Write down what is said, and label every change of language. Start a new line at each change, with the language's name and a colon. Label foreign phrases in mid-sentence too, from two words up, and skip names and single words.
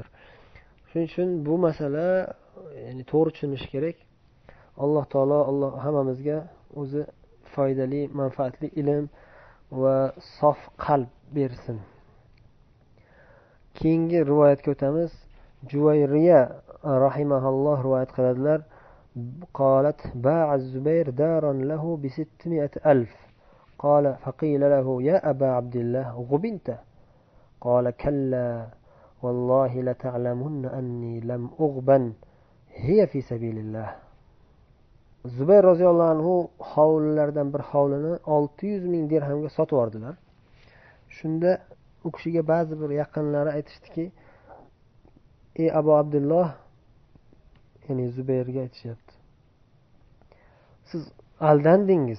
Uzbek: Shuning uchun bu masala to'g'ri tushunish kerak. Alloh taolo hammamizga o'zi foydali, manfaatli ilm va sof qalb bersin. Keyingi rivoyatga o'tamiz. Juvayriya rahimahalloh rivoyat qiladilar.
Arabic: قالت باع الزبير دارا له ب600,000 قال فقيل له يا أبا عبد الله غبنت قال كلا والله لتعلمن أني لم أغبن هي في سبيل الله.
Uzbek: Zubayr
Arabic: رضي الله عنه
Uzbek: hovlilardan bir hovlini 600,000 dirhamga sotib oldilar. Shunda u kishiga ba'zi bir yaqinlari aytishdiki, ey Abu Abdulloh, ya'ni Zubayrga aytishyapti, siz aldandingiz.